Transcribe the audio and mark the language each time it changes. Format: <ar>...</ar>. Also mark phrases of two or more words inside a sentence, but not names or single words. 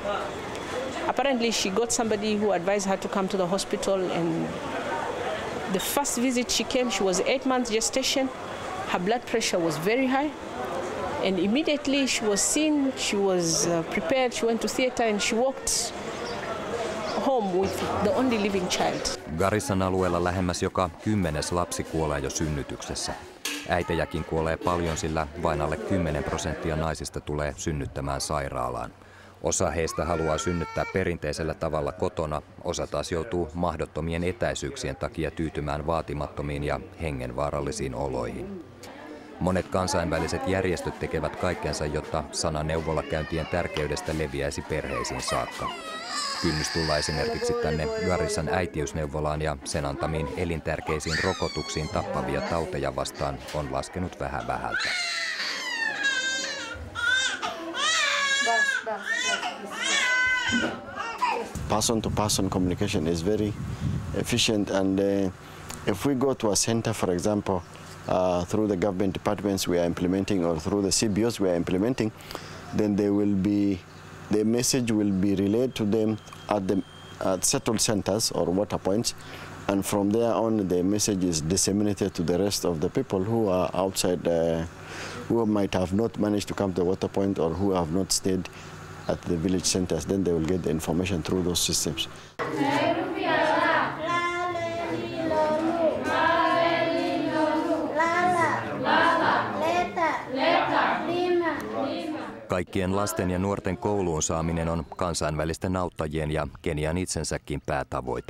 <en>Apparently, she got somebody who advised her to come to the hospital, and the first visit she came, she was 8 months gestation. Her blood pressure was very high. And immediately she was seen, she was prepared, she went to theater and she walked home with the only living child.</en> <fi>Garissan alueella lähemmäs joka 10. lapsi kuolee jo synnytyksessä. Äitejäkin kuolee paljon, sillä vain alle 10% naisista tulee synnyttämään sairaalaan. Osa heistä haluaa synnyttää perinteisellä tavalla kotona, osa taas joutuu mahdottomien etäisyyksien takia tyytymään vaatimattomiin ja hengenvaarallisiin oloihin. Monet kansainväliset järjestöt tekevät kaikkensa, jotta sana neuvolakäyntien tärkeydestä leviäisi perheisiin saakka. Kynnys tulla esimerkiksi tänne Garissan äitiysneuvolaan ja sen antamiin elintärkeisiin rokotuksiin tappavia tauteja vastaan on laskenut vähältä.</fi> <en>Person-to-person communication is very efficient, and if we go to a center, for example, through the government departments we are implementing or through the CBOs we are implementing, then the message will be relayed to them at settled centers or water points, and from there on the message is disseminated to the rest of the people who are outside, who might have not managed to come to the water point or who have not stayed at the village centers. Then they will get the information through those systems.</en> <fi>Kaikkien lasten ja nuorten kouluun saaminen on kansainvälisten auttajien ja Kenian itsensäkin päätavoite.</fi>